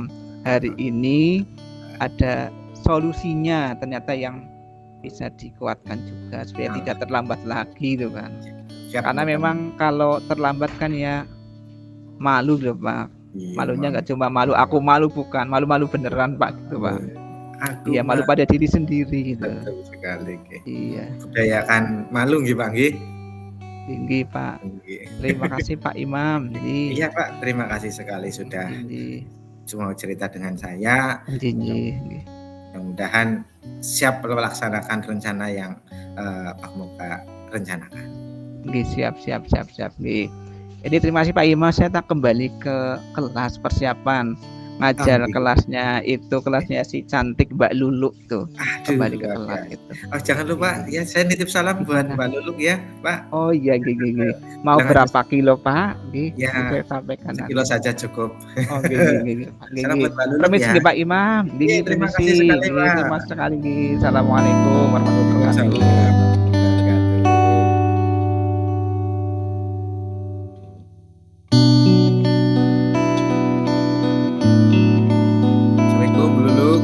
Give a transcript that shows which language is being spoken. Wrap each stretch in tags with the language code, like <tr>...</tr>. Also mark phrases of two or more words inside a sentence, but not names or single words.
<id>Hari ini ada solusinya ternyata yang bisa dikuatkan juga supaya oh, tidak terlambat lagi gitu kan. siap Karena mudah-mudahan. memang kalau terlambat kan ya malu loh Pak. Iya, Malunya Mam. nggak cuma malu aku malu bukan, malu-malu beneran Pak gitu Pak. Aku Iya malu pada diri sendiri gitu. betul sekali, nggih. Iya, Budayakan malu nggih, Pak, nggih? tinggi Pak. Nggih. Terima kasih Pak Imam. Jadi, Iya, Pak, terima kasih sekali sudah tinggi, mau cerita dengan saya. tinggi. Mudah-mudahan siap melaksanakan rencana yang, Pak Moka rencanakan. Nggih, siap siap siap siap nggih. Jadi terima kasih Pak Imam, saya tak kembali ke kelas persiapan Oh, ngajar nggih. kelasnya si cantik Mbak Lulu tuh. Aduh, Kembali ke luar kelas biasa. itu. Oh, jangan lupa Iya. ya saya nitip salam buat Gimana? Mbak Luluk ya, Pak. Oh iya</id> <jv>nggih nggih nggih.</jv> <id>Mau Bilang aja berapa kilo Pak? Nggih, ya saya sampaikan sekilo nanti. saja cukup. Oh</id> <jv>nggih nggih nggih nggih</jv> <id>Pak, nggih Salam nggih. buat Mbak Luluk Permisi ya. nggih Pak Imam, Iya, nggih terima permisi, kasih sekali, nggih terima Pak. sekali nggih.</id> <ar>السلام عليكم ورحمة الله Waalaikumsalam wabarakatuh. ورحمة الله وبركاته. السلام عليكم Bu Luluk.</ar>